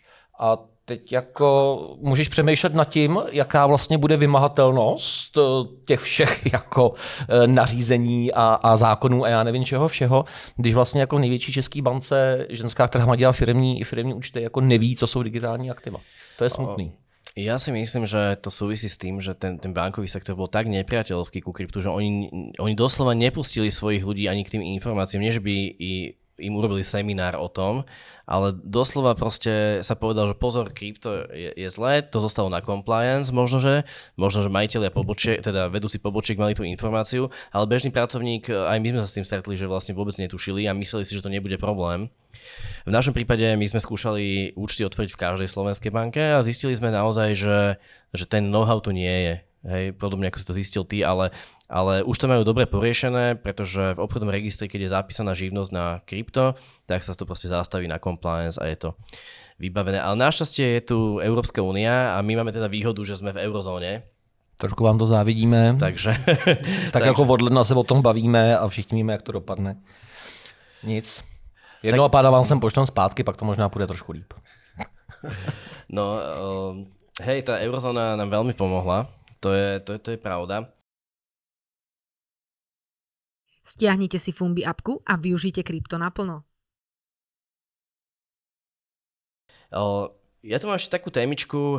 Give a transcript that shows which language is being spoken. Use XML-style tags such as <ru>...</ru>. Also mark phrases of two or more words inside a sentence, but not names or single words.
<cs>A teď jako můžeš přemýšlet nad tím, jaká vlastně bude vymahatelnost těch všech jako nařízení a zákonů a já nevím čeho všeho, když vlastně jako největší český bance ženská, která má dělat firemní účty, jako neví, co jsou digitální aktiva. To je smutný.</cs> <sk>Ja si myslím, že to súvisí s tým, že ten bankový sektor bol tak nepriateľský ku kryptu, že oni doslova nepustili svojich ľudí ani k tým informáciám, nie že by im urobili seminár o tom, ale doslova proste sa povedal, že pozor, krypto je zlé, to zostalo na compliance, možno, že majitelia pobočiek, teda vedúci pobočiek mali tú informáciu, ale bežný pracovník, aj my sme sa s tým stretli, že vlastne vôbec netušili a mysleli si, že to nebude problém. V našom prípade my sme skúšali účty otvoriť v každej slovenskej banke a zistili sme naozaj, že ten know-how tu nie je. Hej, podobne ako si to zistil ty, ale už to majú dobre poriešené, pretože v obchodnom registri, keď je zapísaná živnosť na krypto, tak sa to proste zastaví na compliance a je to vybavené. Ale našťastie je tu Európska únia a my máme teda výhodu, že sme v eurozóne.</sk> <cs>Trošku vám to závidíme. Takže... tak jako od ledna se o tom bavíme a všichni víme, jak to dopadne. Nic. Jednou a páda vám sem pošlem zpátky, pak to možná půjde trošku líp. No,</cs> <sk>hej, tá eurozóna nám veľmi pomohla. To je pravda. Stiahnite si Fumbi appku a využite krypto naplno. Ja tu mám ešte takú témičku.</sk>